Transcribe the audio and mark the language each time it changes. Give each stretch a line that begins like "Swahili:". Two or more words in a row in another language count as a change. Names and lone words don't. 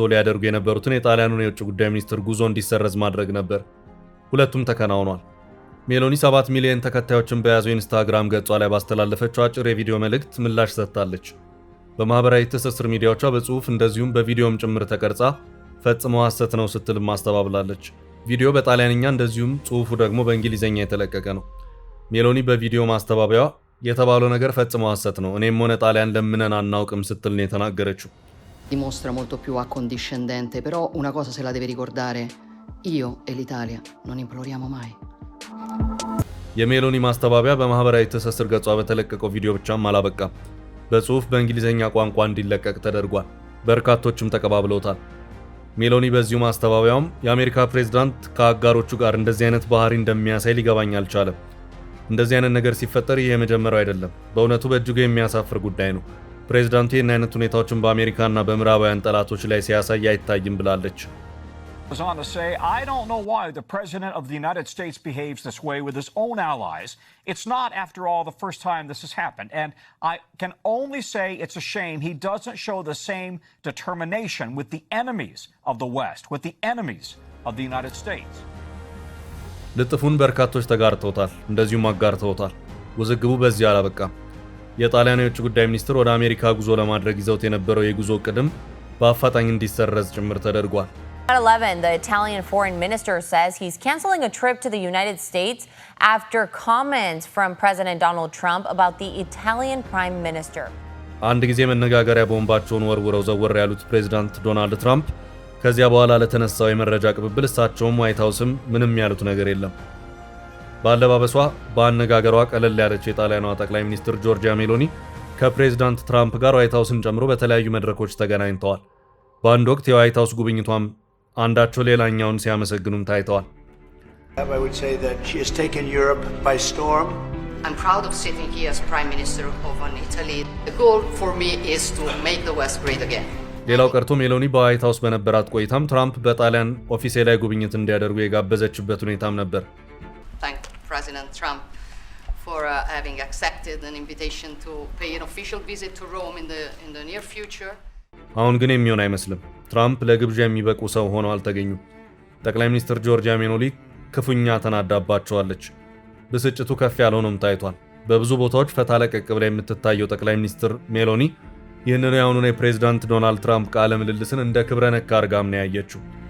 Amharic: ሊያደርጉ የነበሩትን የጣሊያኑን የውጭ ጉዳይ ሚኒስትር ጉዞ እንዲሰረዝ ማድረግ ነበር። ሁለቱም ተከናውኗል። ሜሎኒ 7 ሚሊዮን ተከታዮችን በያዘው ኢንስታግራም ገጿ ላይ ባስተላለፈችው አጭር የቪዲዮ መልእክት ምላሽ ሰጥታለች። በማህበራዊ ትስስር ሚዲያዎቿ በጽሁፍ እንደዚሁም በቪዲዮም ጭምር ተቀርጻ ፈጽሞ ሐሰት ነው ስትል ማስተባብላለች። ቪዲዮ በጣሊያንኛ እንደዚሁም ጽሁፉ ደግሞ በእንግሊዘኛ የተለቀቀ ነው። ሜሎኒ በቪዲዮ ማስተባበያዋ የተባለው ነገር ፈጽሞ ሐሰት ነው፣ እኔም ሆነ ጣሊያን ለምነን አናውቅም ስትል ነው የተናገረችው።
Italian: Dimostra molto più accondiscendente, però una cosa se la deve ricordare, io e l'Italia non imploriamo mai.
Amharic: የሜሎኒ ማስተባበያ በማህበራዊ ትስስር ገጿ በተለቀቀው ቪዲዮ ብቻም አላበቃም። በጽሁፍ በእንግሊዘኛ ቋንቋ እንዲለቀቅ ተደርጓል። በርካቶችም ተቀባብለውታል። ሜሎኒ በዚሁ ማስተባበያውም የአሜሪካ ፕሬዝዳንት ከአጋሮቹ ጋር እንደዚህ አይነት ባህሪ እንደሚያሳይ ሊገባኝ አልቻለም። እንደዚህ አይነት ነገር ሲፈጠር ይህ የመጀመሪያው አይደለም። በእውነቱ በእጅጉ የሚያሳፍር ጉዳይ ነው። ፕሬዝዳንቱ ይህን አይነት ሁኔታዎችን በአሜሪካና በምዕራባውያን ጠላቶች ላይ ሲያሳይ አይታይም ብላለች።
English: Was on to say, I don't know why the President of the United States behaves this way with his own allies. It's not, after all, the first time this has happened. And I can only say it's a shame he doesn't show the same determination with the enemies of the West, with the enemies of the United States.
Amharic: ልጥፉን በርካቶች ተጋርተውታል፣ እንደዚሁም አጋርተውታል። ውዝግቡ በዚህ አላበቃም። የጣሊያን የውጭ ጉዳይ ሚኒስትር ወደ አሜሪካ ጉዞ ለማድረግ ይዘውት የነበረው የጉዞ ቅድም በአፋጣኝ እንዲሰረዝ ጭምር ተደርጓል።
English: At 11, the Italian foreign minister says he's canceling a trip to the United States after comments from President Donald Trump about the Italian prime minister.
Amharic: አንድ ጊዜ መነጋገሪያ ቦምባቸውን ወርውረው ዘወር ያሉት ፕሬዝዳንት ዶናልድ ትራምፕ ከዚያ በኋላ ለተነሳው የመረጃ ቅብብል እሳቸውም ዋይት ሃውስም ምንም ያሉት ነገር የለም። ባለባበሷ በአነጋገሯ ቀለል ያለች የጣሊያኗ ጠቅላይ ሚኒስትር ጆርጂያ ሜሎኒ ከፕሬዝዳንት ትራምፕ ጋር ዋይት ሃውስን ጨምሮ በተለያዩ መድረኮች ተገናኝተዋል። በአንድ ወቅት የዋይት ሃውስ ጉብኝቷም አንዳቸው ሌላኛውን ሲያመሰግኑም ታይተዋል።
English: I would say that she has taken Europe by storm. I'm proud of sitting here as Prime Minister of Italy. The goal for me is to make the West great again.
Amharic: ሌላው ቀርቶ ሜሎኒ በዋይት ሃውስ በነበራት ቆይታም ትራምፕ በጣሊያን ኦፊሴላዊ ጉብኝት እንዲያደርጉ የጋበዘችበት ሁኔታም ነበር።
English: Thank President Trump for having accepted an invitation to pay an official visit to Rome in the near future.
Amharic: አሁን ግን የሚሆን አይመስልም። ትራምፕ ለግብዣ የሚበቁ ሰው ሆነው አልተገኙም። ጠቅላይ ሚኒስትር ጆርጂያ ሜሎኒ ክፉኛ ተናዳባቸዋለች። ብስጭቱ ከፍ ያለው ነው ታይቷል። በብዙ ቦታዎች ፈታ ለቀቅ ብላ የምትታየው ጠቅላይ ሚኒስትር ሜሎኒ ይህንን ያውኑን የፕሬዝዳንት ዶናልድ ትራምፕ ቃለ ምልልስን እንደ ክብረ ነክ አርጋም ነው ያየችው።